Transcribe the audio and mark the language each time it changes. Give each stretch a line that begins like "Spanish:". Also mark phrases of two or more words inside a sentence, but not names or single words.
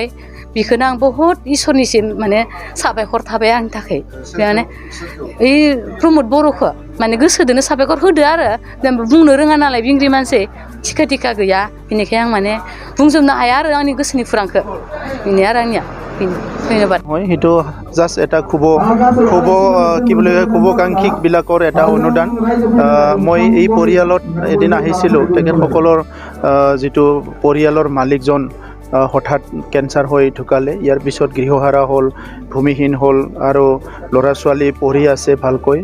Bodo: बेखौनो आं बहुत इसोरनिसिम माने साबायखर थाबाय आंनि थाखाय। माने ओइ प्रमद बर'खौ माने गोसोदोनो साबायखर होदो आरो बुंनो रोङा नालाय बिंग्रि मानसि थिखा थिखा गैया, बेनिखायनो आं माने बुंजोबनो हाया आरो आंनि गोसोनि खुरांखौ। बेनो आरो आंनिया धन्यबाद।
Assamese: সেইটো জাষ্ট এটা কি বুলি কয় শুভাকাংক্ষীবিলাকৰ এটা অনুদান। মই এই পৰিয়ালত এদিন আহিছিলোঁ, তেখেতসকলৰ যিটো পৰিয়ালৰ মালিকজন হঠাৎ কেঞ্চাৰ হৈ ঢুকালে। ইয়াৰ পিছত গৃহহাৰা হ'ল, ভূমিহীন হ'ল আৰু ল'ৰা ছোৱালী পঢ়ি আছে ভালকৈ।